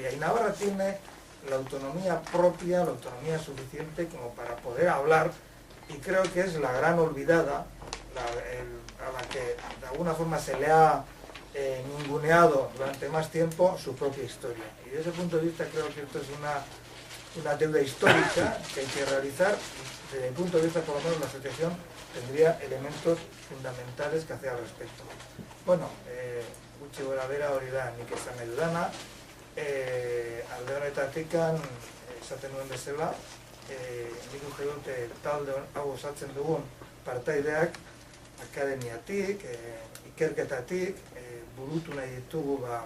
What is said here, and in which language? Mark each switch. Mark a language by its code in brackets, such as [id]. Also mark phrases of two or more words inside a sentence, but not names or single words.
[es] Y Navarra tiene la autonomía propia, la autonomía suficiente como para poder hablar, y creo que es la gran olvidada, a la que de alguna forma se le ha ninguneado durante más tiempo su propia historia. Y desde ese punto de vista creo que esto es una deuda histórica que hay que realizar, y desde mi punto de vista, por lo menos, la asociación tendría elementos fundamentales que hacer al respecto. [eu] Bueno, gutxi gora bera hori da nik esan nahi dudana, alde honetatik esaten nuen bezala, nik uste dut talde hau osatzen dugun partaideak akademiatik, ikerketatik, burutu nahi ditugu